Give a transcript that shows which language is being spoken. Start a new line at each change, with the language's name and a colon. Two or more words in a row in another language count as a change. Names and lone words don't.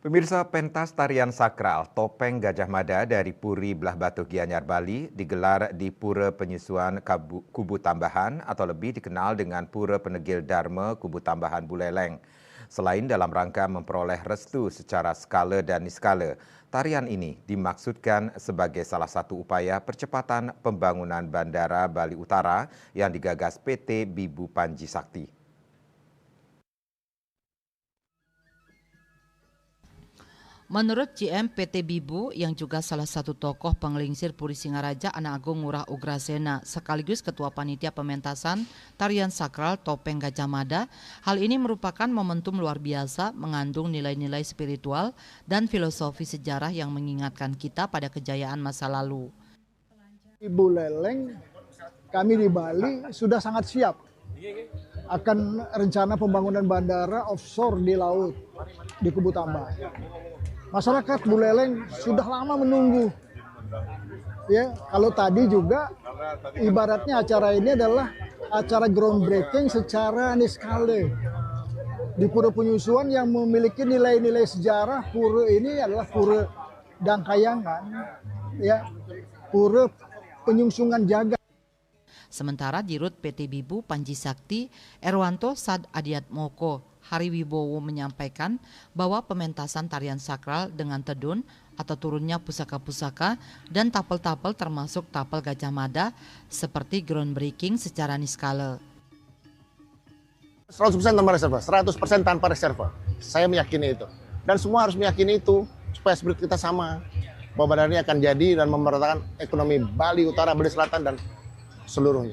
Indonesian: Pemirsa, pentas tarian sakral Topeng Gajah Mada dari Puri Belah Batu Gianyar Bali digelar di Pura Penyusuan Kubu Tambahan atau lebih dikenal dengan Pura Penegil Dharma Kubu Tambahan Buleleng. Selain dalam rangka memperoleh restu secara skala dan niskala, tarian ini dimaksudkan sebagai salah satu upaya percepatan pembangunan Bandara Bali Utara yang digagas PT Bibu Panji Sakti. Menurut GM PT Bibu yang juga salah satu tokoh penggelingsir Puri Singaraja Anak Agung Ngurah Ugrasena sekaligus Ketua Panitia Pementasan Tarian Sakral Topeng Gajah Mada, hal ini merupakan momentum luar biasa mengandung nilai-nilai spiritual dan filosofi sejarah yang mengingatkan kita pada kejayaan masa lalu. Ibu Leleng, kami di Bali sudah sangat siap akan rencana pembangunan bandara offshore di laut di Kubu Tambah. Masyarakat Buleleng sudah lama menunggu. Ya, kalau tadi juga ibaratnya acara ini adalah acara groundbreaking secara niskala. Di Pura Penyusuan yang memiliki nilai-nilai sejarah, pura ini adalah pura Dangkayangan, ya, pura penyungsungan jagat. Sementara Dirut PT Bibu Panji Sakti, Erwanto Sad Adiatmoko Hariwibowo menyampaikan bahwa pementasan tarian sakral dengan tedun atau turunnya pusaka-pusaka dan tapel-tapel termasuk tapel Gajah Mada seperti groundbreaking secara niskala. 100% tanpa reserve, 100% tanpa reserve. Saya meyakini itu. Dan semua harus meyakini itu supaya spirit kita sama. Bahwa bandara ini akan jadi dan memeratakan ekonomi Bali Utara, Bali Selatan, dan seluruhnya.